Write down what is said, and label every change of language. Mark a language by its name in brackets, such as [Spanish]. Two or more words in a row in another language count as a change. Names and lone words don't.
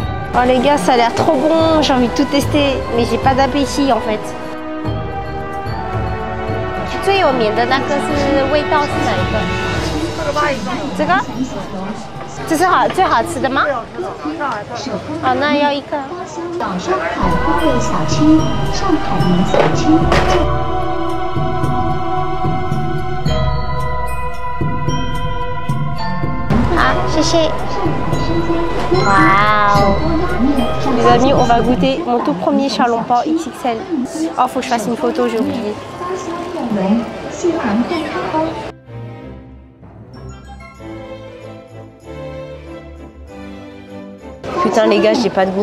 [French] Oh les gars, ça a l'air trop bon, j'ai envie de tout tester, mais j'ai pas d'appétit en fait. [Chinese] 最有名的那个是味道是哪一个？这个？这是最好吃的吗？哦，那要一个。上海风味小区，上海名小区。好，谢谢。Waouh! [French] Les amis, on va goûter mon tout premier Xiaolongbao XXL. Oh, faut que je fasse une photo, j'ai oublié. Putain les gars, j'ai pas de goût.